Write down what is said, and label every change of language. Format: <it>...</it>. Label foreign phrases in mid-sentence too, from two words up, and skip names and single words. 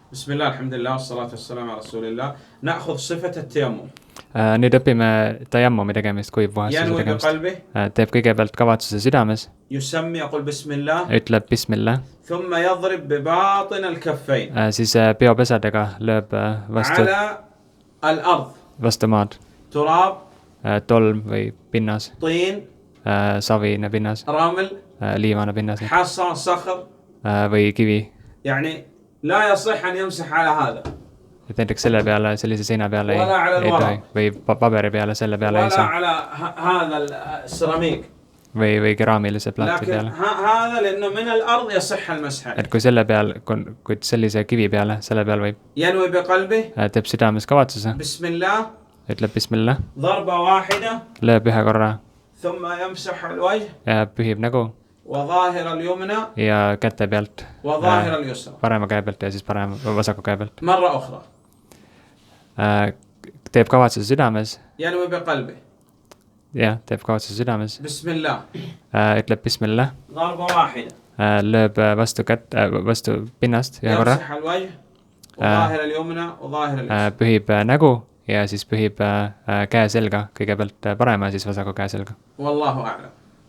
<ar>بسم الله الحمد لله والصلاة والسلام على رسول الله. نأخذ صفة التيمم.</ar> <et>Nüüd õpime tayammumi tegemist, kuivpuhastuse</et> <ar>ينوي</ar> <et>tegemist.</et> <ar>بقلبه.</ar> <et>Teeb kõigepealt kavatsuse südames,</et> <ar>يسمي يقول بسم الله.</ar> <et>ütleb bismillah,</et> <ar>ثم يضرب بباطن الكفين.</ar> <et>siis peopesadega lööb</et> <ar>على الأرض.</ar> <et>vastu maad.</et> <ar>تراب.</ar> <et>Tolm või pinnas,</et> <ar>طين.</ar> <et>savine pinnas,</et> <ar>رمل.</ar> <et>liivane pinnas</et> <ar>حصى صخر.</ar> <et>või kivi.</et> <ar>يعني لا يصح أن يمسح على هذا.</ar> <et>Et näiteks selle peale, sellise seina peale ei tohi või paberi peale selle peale ei</et> <ar>ولا</ar> <et>saa</et> <ar>على هذا السيراميك.</ar> <et>või keraamilise plaati</et> <ar>لكن</ar> <et>peale.</et> <ar>هذا لأنه من الأرض يصح المسح عليه.</ar> <et>Et kui selle peal, kui sellise kivi peale, selle peal võib,</et> <ar>ينوي بقلبه.</ar> <et>teeb südames kavatsuse,</et> <ar>بسم الله.</ar> <et>ütleb bismillah,</et> <ar>ضربة واحدة.</ar> <et>lööb ühe korra</et> <ar>ثم يمسح الوجه</ar> <et>ja pühib nägu</et> <ar>وظاهر اليمنى</ar> <et>ja käte pealt,</et> <ar>وظاهر اليسرى</ar> <et>parema käe pealt ja siis vasaku käe pealt.</et> <ar>مرة أخرى.</ar> <et>Teeb kavatsuse südames,</et> <ar>ينوي بقلبه.</ar> <et>jah, teeb kavatsuse südames,</et> <ar>بسم الله.</ar> <et>ütleb bismillah,</et> <ar>ضربة واحدة.</ar> <et>lööb vastu pinnast ühe korra,</et> <ar>يمسح الوجه وظاهر اليمنى وظاهر اليسرى.</ar> <et>pühib nägu ja siis pühib käe selga, kõigepealt parema ja siis vasaku käe selga.</et> <ar>والله أعلم.</ar>